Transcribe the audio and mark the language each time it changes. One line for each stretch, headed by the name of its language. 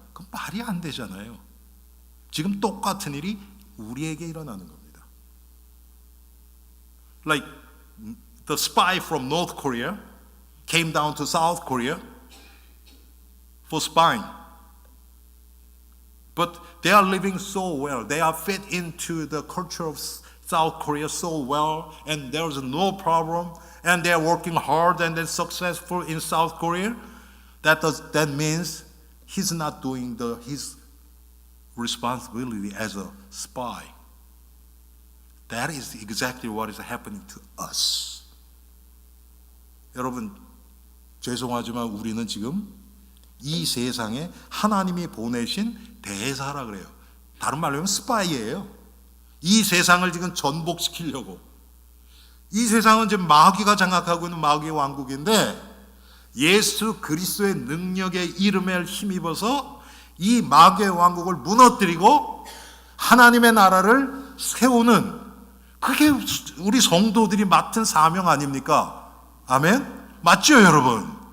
Korean: 그건 말이 안 되잖아요. 지금 똑같은 일이 우리에게 일어나는 겁니다.
English: Like the spy from North Korea came down to South Korea for spying. But they are living so well. They are fit into the culture of South Korea so well, and there is no problem, and they are working hard and they're successful in South Korea. That means he's not doing his responsibility as a spy. That is exactly what is happening to us.
Korean: 여러분 죄송하지만 우리는 지금 이 세상에 하나님이 보내신 대사라 그래요. 다른 말로 하면 스파이예요. 이 세상을 지금 전복시키려고. 이 세상은 지금 마귀가 장악하고 있는 마귀의 왕국인데 예수 그리스도의 능력의 이름에 힘입어서 이 마귀의 왕국을 무너뜨리고 하나님의 나라를 세우는 그게 우리 성도들이 맡은 사명 아닙니까? 아멘? 맞죠 여러분?